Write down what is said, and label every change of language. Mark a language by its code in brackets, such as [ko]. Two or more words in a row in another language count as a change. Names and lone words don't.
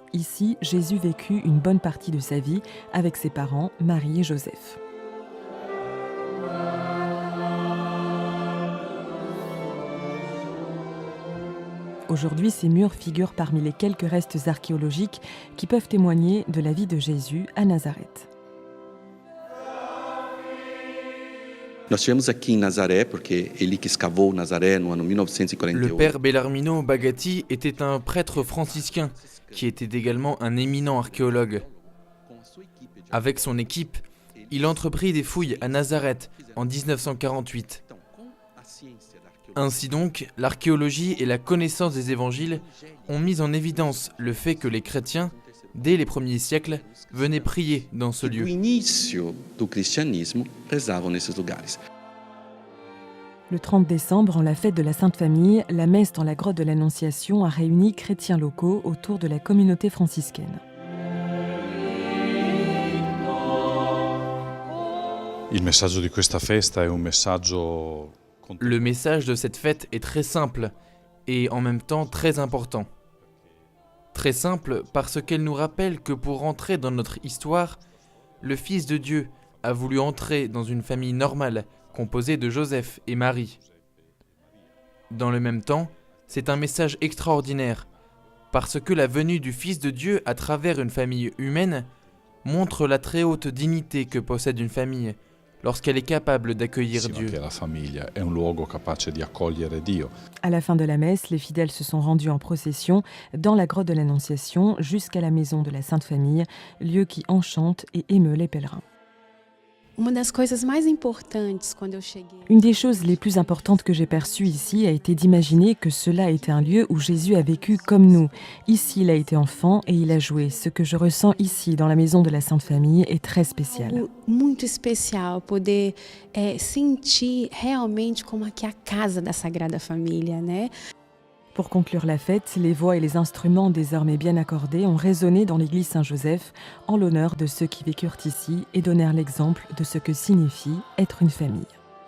[fr] Ici, Jésus vécut une bonne partie de sa vie avec ses parents, Marie et Joseph. Aujourd'hui, ces murs figurent parmi les quelques restes archéologiques qui peuvent témoigner de la vie de Jésus à Nazareth. [pt] Nós tivemos aqui em Nazaré, porque ele que escavou Nazaré no ano 1948. [fr] Le père Bellarmino Bagatti était un prêtre franciscain qui était également un éminent archéologue. Avec son équipe, il entreprit des fouilles à Nazareth en 1948. Ainsi donc, l'archéologie et la connaissance des évangiles ont mis en évidence le fait que les chrétiens, dès les premiers siècles, venaient prier dans ce lieu. [pt] No início do cristianismo, rezavam nesses lugares. [fr] Le 30 décembre, en la fête de la Sainte Famille, la messe dans la grotte de l'Annonciation a réuni chrétiens locaux autour de la communauté franciscaine. [it] Il messaggio di questa festa è un messaggio. [fr] Le message de cette fête est très simple et en même temps très important. Très simple parce qu'elle nous rappelle que pour entrer dans notre histoire, le Fils de Dieu a voulu entrer dans une famille normale composée de Joseph et Marie. Dans le même temps, c'est un message extraordinaire parce que la venue du Fils de Dieu à travers une famille humaine montre la très haute dignité que possède une famille lorsqu'elle est capable d'accueillir Dieu. [it] La famiglia è un luogo capace di accogliere Dio. [fr] À la fin de la messe, les fidèles se sont rendus en procession dans la grotte de l'Annonciation jusqu'à la maison de la Sainte Famille, lieu qui enchante et émeut les pèlerins. Une des choses les plus importantes que j'ai perçues ici a été d'imaginer que cela était un lieu où Jésus a vécu comme nous. Ici, il a été enfant et il a joué. Ce que je ressens ici, dans la maison de la Sainte Famille, est très spécial. [pt] Muito especial poder sentir realmente como aqui a casa da Sagrada Família, né? [fr] Pour conclure la fête, les voix et les instruments désormais bien accordés ont résonné dans l'église Saint-Joseph en l'honneur de ceux qui vécurent ici et donnèrent l'exemple de ce que signifie être une famille.